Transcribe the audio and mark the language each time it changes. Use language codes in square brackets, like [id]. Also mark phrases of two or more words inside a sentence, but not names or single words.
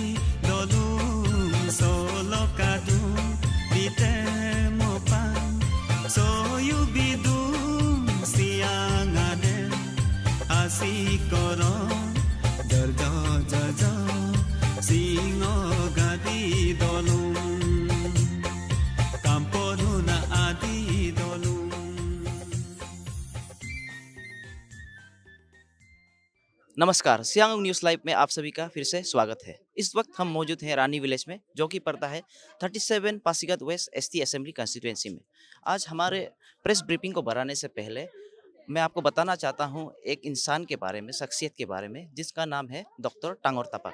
[adi] solo kadung lite mopan soyu bidung siangane asikoro jojo jojo singo gadi dolung kamporuna adi dolung। [hi] नमस्कार, सियांग न्यूज़ लाइव में आप सभी का फिर से स्वागत है। इस वक्त हम मौजूद हैं रानी विलेज में, जो कि पड़ता है 37 पासीघाट वेस्ट [en] ST assembly constituency [hi] में। आज हमारे [en] press briefing [hi] को बढ़ाने से पहले मैं आपको बताना चाहता हूं एक इंसान के बारे में, शख्सियत के बारे में, जिसका नाम है डॉक्टर टांगोर तपक।